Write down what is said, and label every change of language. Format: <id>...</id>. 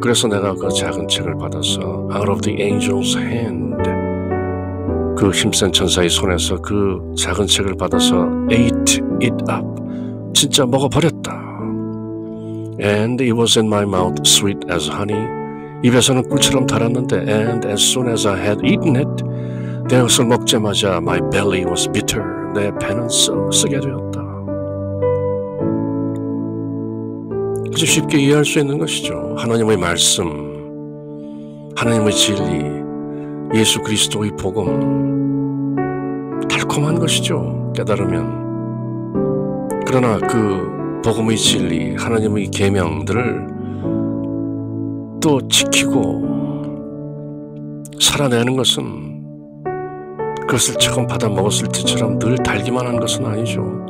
<ko>그래서 내가 그 작은 책을 받아서</ko> <en>out of the angel's hand,</en> <ko>그 힘센 천사의 손에서 그 작은 책을 받아서</ko> <en>ate it up.</en> <ko>진짜 먹어버렸다.</ko> <en>And it was in my mouth sweet as honey.</en> <ko>입에서는 꿀처럼 달았는데</ko> <en>and as soon as I had eaten it,</en> <ko>내 것을 먹자마자</ko> <en>my belly was bitter.</en> <ko>내 배는 쓰게 되었다. 그저 쉽게 이해할 수 있는 것이죠. 하나님의 말씀, 하나님의 진리, 예수 그리스도의 복음, 달콤한 것이죠. 깨달으면. 그러나 그 복음의 진리, 하나님의 계명들을 또 지키고 살아내는 것은 그것을 처음 받아 먹었을 때처럼 늘 달기만 한 것은 아니죠.</ko>